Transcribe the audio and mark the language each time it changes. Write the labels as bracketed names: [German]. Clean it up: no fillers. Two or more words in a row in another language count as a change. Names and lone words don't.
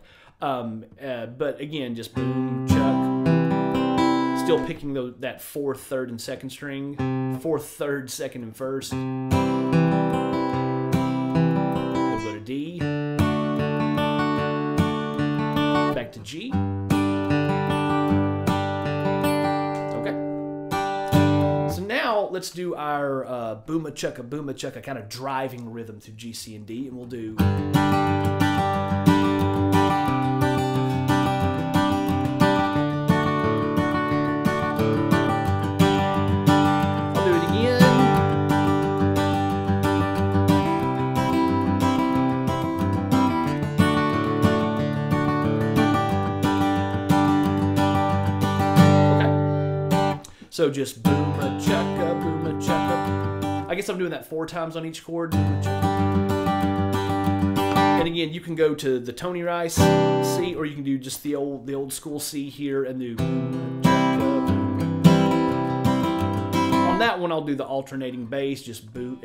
[English] But again, just boom, chuck, still picking that 4th, 3rd, and 2nd string, 4th, 3rd, 2nd, and 1st. We'll go to D, back to G. Let's do our booma chucka kind of driving rhythm through G, C, and D, and we'll do. I'll do it again. Okay. So just booma chucka. I guess I'm doing that 4 times on each chord. And again, you can go to the Tony Rice C, or you can do just the old school C here and do. On that one, I'll do the alternating bass, just boot.